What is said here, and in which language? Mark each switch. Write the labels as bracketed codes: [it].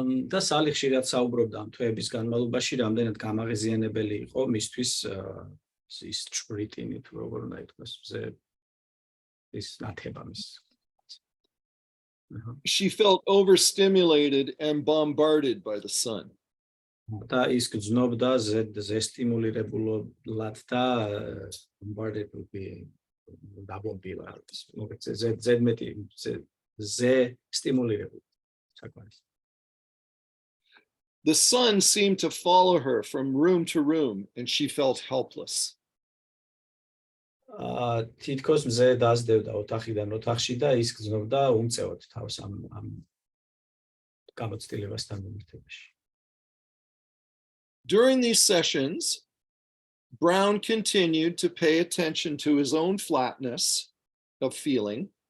[ka] და სალი ხშირად საუბრობდა ამ თვეების განმავლობაში, რამდენად გამაღიზიანებელი იყო მისთვის ის ჭვრიტინი თუ როგორ უნდა ითქვას, ის ნათება მის. [en] She felt overstimulated and bombarded by the sun. [ka] და ის გრძნობდა ზესტიმულირებულად და bombarded დაბომბილა. ზედმეტი ზესტიმულირებული საკმარის. [en] The sun seemed to follow her from room to room, and she felt helpless. [ka] თითქოს მზე დაძდევდა ოთახიდან ოთახში და ის გრძნობდა უმწევად თავს ამ გამოცდილებასთან მიმართებაში. [en] During these sessions, Brown continued to pay attention to his own flatness of feeling.